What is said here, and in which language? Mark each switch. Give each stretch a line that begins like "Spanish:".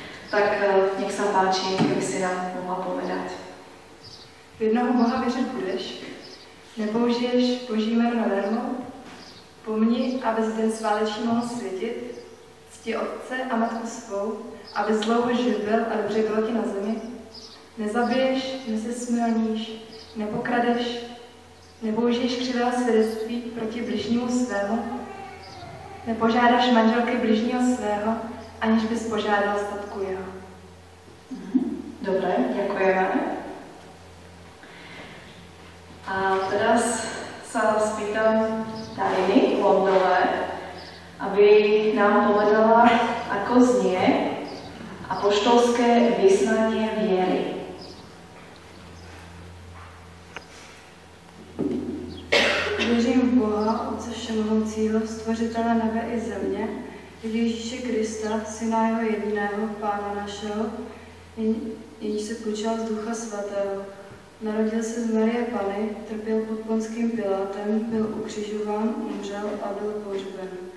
Slovak: Tak nech sa páči, keby si nám mohla povedať.
Czech: V jednoho Boha věřit budeš, nepoužiješ Boží jméno nadarmo, pomni, abys den sváteční mohl světit, cti otce a matku svou, abys dlouho živil a dobře bylo ti na zemi. Nezabiješ, nesesmilníš, nepokradeš, nepoužiješ křivého svědectví proti bližnímu svému, nepožádáš manželky bližního svého, aniž bys požádal statku jeho.
Slovak: Dobre, ďakujeme. A teraz sa spýtam Dariny Londové, aby nám povedala, ako znie apoštolské vyznanie viery.
Czech: Věřím v Boha, Otce všemohoucího, stvořitele nebe i země, v Ježíše Krista, Syna jeho jediného, Pána našeho, jenž se počal z Ducha Svatého. Narodil se z Marie Panny, trpěl pod Ponským Pilátem, byl ukřižován, umřel a byl pohřben.